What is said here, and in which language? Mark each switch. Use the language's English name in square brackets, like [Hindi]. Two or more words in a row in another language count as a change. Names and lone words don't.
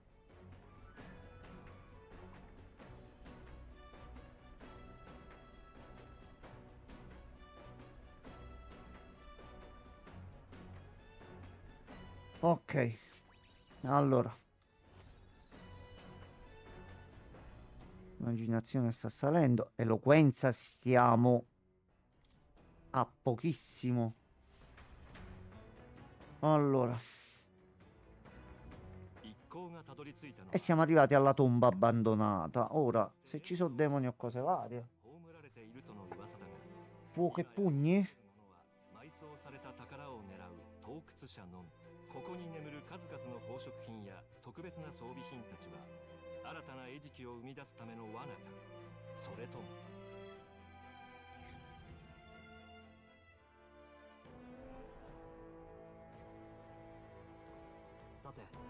[Italian] Ok, allora. Immaginazione sta salendo. Eloquenza stiamo a pochissimo. Allora. [Japanese] 一行がたどり着いたのは [Italian] E siamo arrivati alla tomba abbandonata. Ora, se ci sono demoni o cose varie. [Japanese] 葬られているとの噂だが [Italian] Fuoco e pugni? [Japanese] 埋葬された宝を狙う盗掘者のみ。ここに眠る数々の宝飾品や特別な装備品たちは新たな餌食を生み出すための罠か、それとも。さて